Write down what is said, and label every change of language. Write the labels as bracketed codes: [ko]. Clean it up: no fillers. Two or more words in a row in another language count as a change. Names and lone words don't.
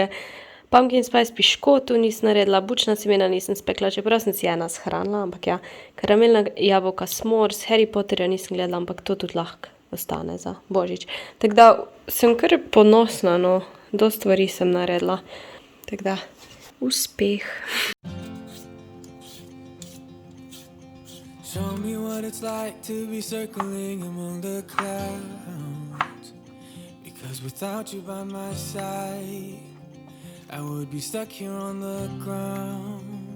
[en] Pumpkin spice [sl] piškotu nisem naredila, bučna semena nisem spekla, čeprav sem si ena shranila, ampak ja, karamelna jabolka s'mores, Harry Potterja nisem gledala, ampak to tudi lahko ostane za Božič. Tako da sem kar ponosna, no, dosti stvari sem naredila. Tako da, uspeh. [en] Show me what it's like to be circling among the clouds. Because without you by my side, I would be stuck here on the ground.